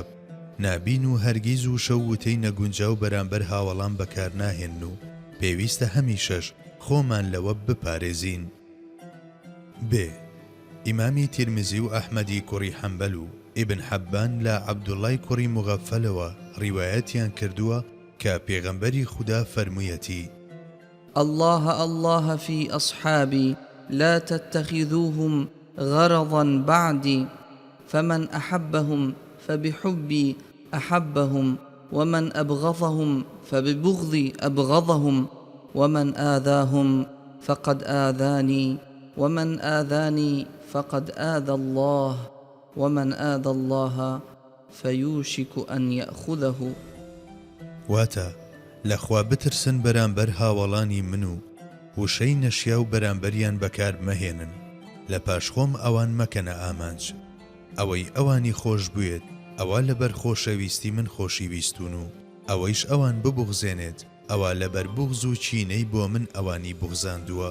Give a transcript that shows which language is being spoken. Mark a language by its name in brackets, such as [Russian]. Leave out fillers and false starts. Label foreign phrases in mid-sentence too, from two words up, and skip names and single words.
[Central Kurdish] نابین و هەرگیز و شەووتەی نەگونجاو بەرامبەر هاوڵان بەکار ناهێن و پێویستە هەمیشەش خۆمان لەوە بپارێزین. ب ئیمامی تیرمزی و ئەحمەدی کوڕی حەنبەل و ئیبن حەبان لە عەبدوڵای کوڕی مغەفەلەوە ڕیوایەتیان کردووە کە پێغەمبەری خودا فەرموویەتی: [Arabic] الله الله في أصحابي لا تتخذوهم غرضا بعدي فمن أحبهم فبحبي أحبهم ومن أبغضهم فببغضي أبغضهم ومن آذاهم فقد آذاني ومن آذاني فقد آذى الله ومن آذى الله فيوشك أن يأخذه. [Central Kurdish] واتە لەخوا بترسن بەرامبەر هاوڵانی من و وشەی نەشیا و بەرامبەریان بەکار مەهێنن. لە پاشخۆم ئەوان مەکەنە ئامانج. ئەوەی ئەوانی خۆش بوێت ئەوە لەبەر خۆشەویستی من خۆشی ویستون و ئەوەیش ئەوان ببوغزێنێت ئەوە لەبەر بوغز و چینەی بۆ من ئەوانی بوغزاندووە.